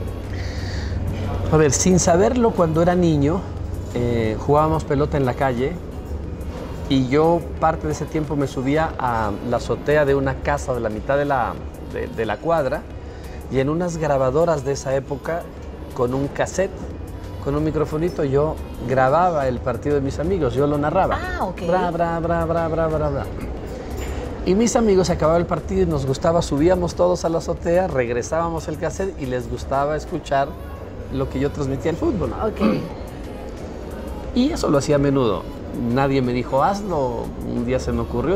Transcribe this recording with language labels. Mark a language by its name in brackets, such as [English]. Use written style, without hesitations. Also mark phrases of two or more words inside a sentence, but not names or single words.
[Spanish] A ver, sin saberlo, cuando era niño, jugábamos pelota en la calle y yo parte de ese tiempo me subía a la azotea de una casa de la mitad de la cuadra y en unas grabadoras de esa época, con un cassette, con un microfonito, yo grababa el partido de mis amigos, yo lo narraba. Ah, ok. Bra, bra, bra, bra, bra, bra, bra. Y mis amigos, acababa el partido y nos gustaba, subíamos todos a la azotea, regresábamos el cassette y les gustaba escuchar lo que yo transmitía el fútbol. Ok. Y eso lo hacía a menudo. Nadie me dijo, hazlo. Un día se me ocurrió.